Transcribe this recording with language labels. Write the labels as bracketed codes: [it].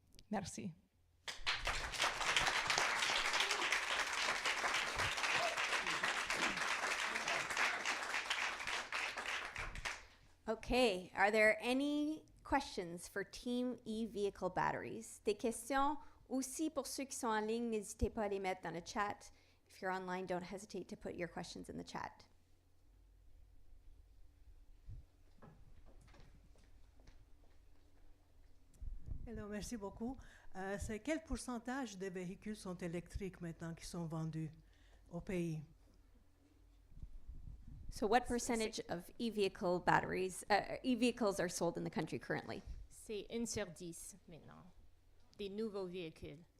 [fr] Merci. [en] Okay, are there any questions for Team e-vehicle batteries? [fr] Des questions aussi pour ceux qui sont en ligne, n'hésitez pas à les mettre dans le chat. [en] If you're online, don't hesitate to put your questions in the chat. [fr] Hello, merci beaucoup. C'est quel pourcentage des véhicules sont électriques maintenant qui sont vendus au pays? [en] So what percentage of e-vehicle batteries, e-vehicles are sold in the country currently? [fr] C'est 1 sur 10 maintenant, des nouveaux véhicules.